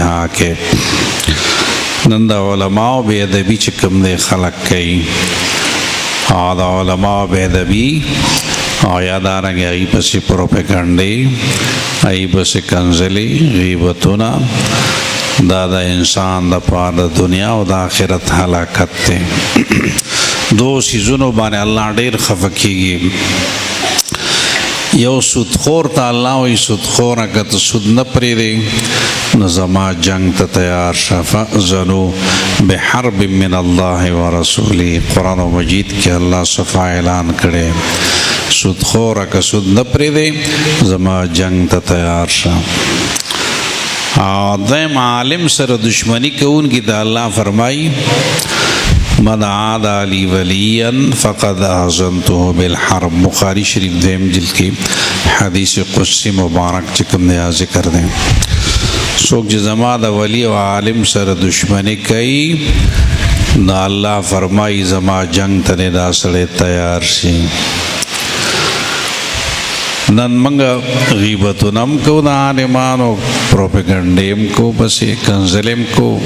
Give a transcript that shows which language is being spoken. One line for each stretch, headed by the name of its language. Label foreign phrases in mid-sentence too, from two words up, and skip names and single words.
Pashto: ها کې نن د علماو بے ادبي چې کوم دی خلق کوي او د علماو بے ادبي او یا دارنګې هغې پسې پروپیګنډې، هغې پسې کنځلې غیبتونه، دا د انسان دپاره د دنیا او د آخرت هلاکت دی. دو څیزونو باندې الله ډېر خفه کېږي. یو سودخور ته الله وایي سودخوره که ته سود نه پرېږدې نو زما جنگ ته تیار شه.
Arabic: فأذنوا بحرب من الله ورسوله.
Pashto: قرآن مجید کې الله صفا اعلان کړی سودخوره که سود نه پرېږدې زما جنگ ته تیار شه. او دویم عالم سره دشمنی کوونکي ته الله فرمایي
Arabic: من عادى لي وليا فقد آذنته بالحرب.
Pashto: بخاری شریف دویم جلد کې حدیث قدسی مبارک چې کوم دی ذکر دی. څوک چې زما د ولی او عالم سره دشمنی کوي نو الله فرمایي زما جنگ ته دا سړی تیار شي. نن موږ غیبتونه هم کوو د عالمانو، پروپیګنډې هم کوو، پسې کنځلې هم کوو.